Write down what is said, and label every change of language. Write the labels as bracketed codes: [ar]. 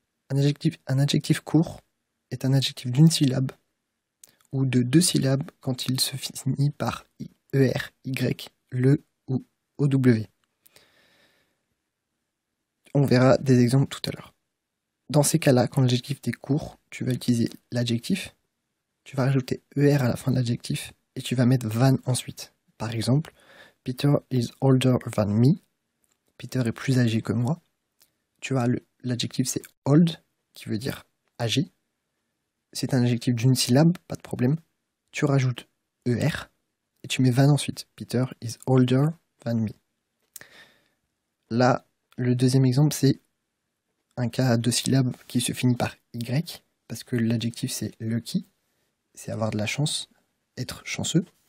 [fr] Un adjectif court est un adjectif d'une syllabe ou de 2 syllabes quand il se finit par ER, Y, LE ou OW. On verra des exemples tout à l'heure. Dans ces cas-là, quand l'adjectif est court, tu vas utiliser l'adjectif, tu vas rajouter ER à la fin de l'adjectif et tu vas mettre than ensuite. Par exemple, [en] Peter is older than me. [fr] Peter est plus âgé que moi. Tu vois, l'adjectif c'est old, qui veut dire âgé. C'est un adjectif d'une syllabe, pas de problème. Tu rajoutes ER et tu mets than ensuite. [en] Peter is older than me. [fr] Là, le deuxième exemple, c'est un cas à 2 syllabes qui se finit par Y, parce que l'adjectif c'est lucky, c'est avoir de la chance, être chanceux.